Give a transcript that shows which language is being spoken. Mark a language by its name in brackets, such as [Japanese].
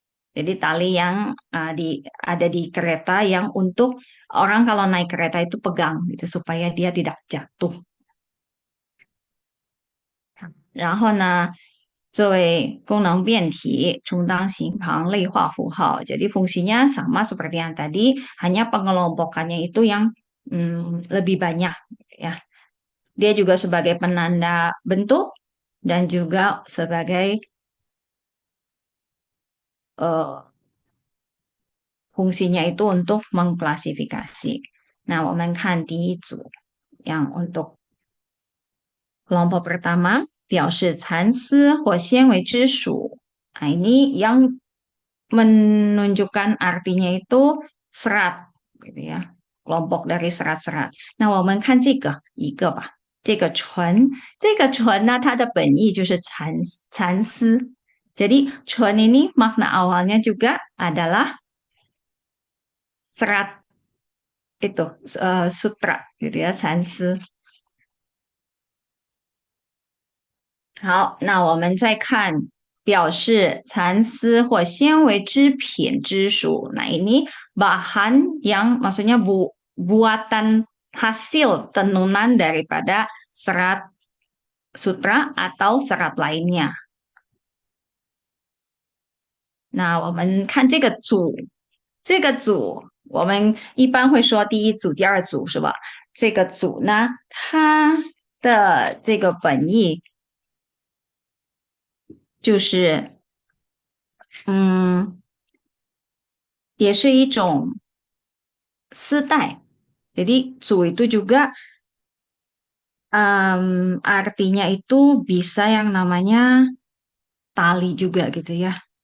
[Indonesian] Jadi tali yang ada di kereta yang untuk orang kalau naik kereta itu pegang gitu supaya dia tidak jatuh. [Chinese] 然后呢，作为功能变体，充当形旁类化符号。 [Indonesian] Jadi fungsinya sama seperti yang tadi, hanya pengelompokannya itu yang lebih banyak ya. Dia juga sebagai penanda bentuk dan juga sebagai eh, fungsinya itu untuk mengklasifikasi. [Chinese] Nah, 我们看第一组 [Indonesian] yang untuk kelompok pertama [Chinese] 表示蚕丝或纤维之属. [Indonesian] Nah, ini yang menunjukkan artinya itu serat, gitu ya. Kelompok dari serat-serat. [Chinese] Nah, 我们看这个纯，这个纯呢，它的本意就是蚕丝。 [Indonesian] jadi 纯 ini makna awalnya juga adalah serat itu sutra gitu ya, [Chinese] 蚕丝。好，那我们再看表示蚕丝或纤维织品之属。 [Indonesian] Nah, ini bahan yang maksudnya buatan hasil tenunan daripada serat sutra atau serat lainnya. [Chinese] Nah, 我们看这个组，我们一般会说第一组、第二组是吧？这个组呢，它的这个本意就是嗯，也是一种丝带。 [Indonesian] Jadi zu itu juga artinya itu bisa yang namanya tali juga gitu ya.